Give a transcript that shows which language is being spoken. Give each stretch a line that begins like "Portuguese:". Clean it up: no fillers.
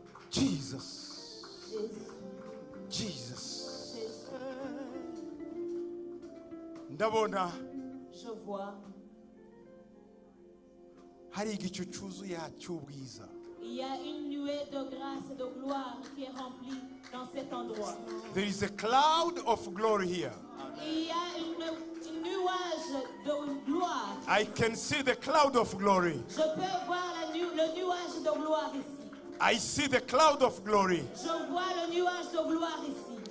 Kinyarwanda: Jesus Jesus ndabona
French: Je vois,
Kinyarwanda: hari igicu cyuzuye cy'ubwiza
French: il y a une nuée de grâce et de gloire qui est remplie dans cet endroit.
English: there is a cloud of glory here
French: Il y a une nuage
English: I can see the cloud of glory.
French: Je peux voir le nuage de gloire ici.
English: I see the cloud of glory.
French: Je vois le nuage de gloire ici.